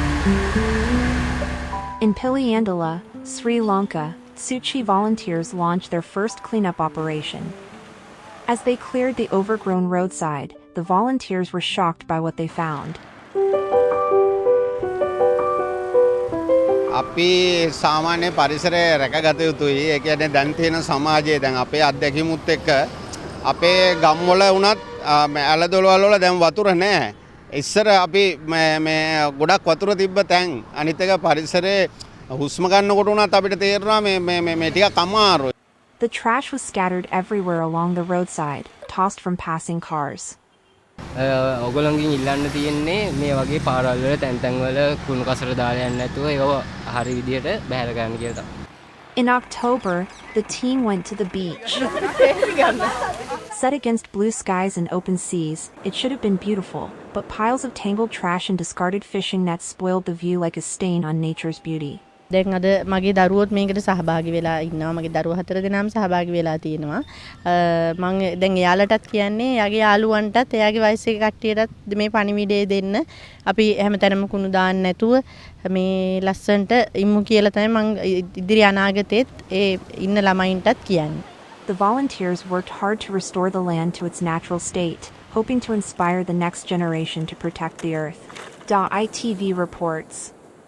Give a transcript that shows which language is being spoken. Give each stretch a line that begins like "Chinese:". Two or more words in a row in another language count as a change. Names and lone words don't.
English: In Piliandala, Sri Lanka, Suchi volunteers launched their first cleanup operation. As they cleared the overgrown roadside, the volunteers were shocked by what they found.
Sinhala: අපි සාමාන්‍ය පරිසරය රැකගත යුතුයි. ඒ කියන්නේ දැන් තියෙන සමාජයේ දැන් අපේ අත්දැකීමුත් එක්ක අපේ ගම්වල වුණත් ඇලදොලවල් වල දැන් වතුර නැහැ. ඉස්සර අපි මේ ගොඩක් වතුර තිබ්බ තැන් අනිත් එක පරිසරයේ හුස්ම ගන්නකොට උනත් අපිට තේරෙනවා මේ ටිකක් අමාරුයි.
English: The trash was scattered everywhere along the roadside, tossed from passing cars.
Sinhala: ඔගොල්ලන්ගෙන් ඉල්ලන්න තියෙන්නේ මේ වගේ පාරවල් වල තැන් තැන් වල කුණු කසර දාලා යන්න නැතුව ඒව හරි විදියට බහැර ගන්න කියලා තමයි.
English: In October, the team went to the beach. Set against blue skies and open seas, it should have been beautiful, but piles of tangled trash and discarded fishing nets spoiled the view like a stain on nature's beauty.
Sinhala: දැන් අද මගේ දරුවොත් මේකට සහභාගී වෙලා ඉන්නවා. මගේ දරුවෝ 4 දෙනාම සහභාගී වෙලා තියෙනවා. මම දැන් එයාලටත් කියන්නේ එයාගේ යාළුවන්ටත් එයාගේ වයසේ කට්ටියටත් මේ පණිවිඩය දෙන්න. අපි හැමතැනම කුණු දාන්න නැතුව මේ ලස්සන්ට ඉමු කියලා තමයි මම ඉදිරි අනාගතේත් ඒ ඉන්න ළමයින්ටත් කියන්නේ.
English: The volunteers worked hard to restore the land to its natural state, hoping to inspire the next generation to protect the earth. ITV reports.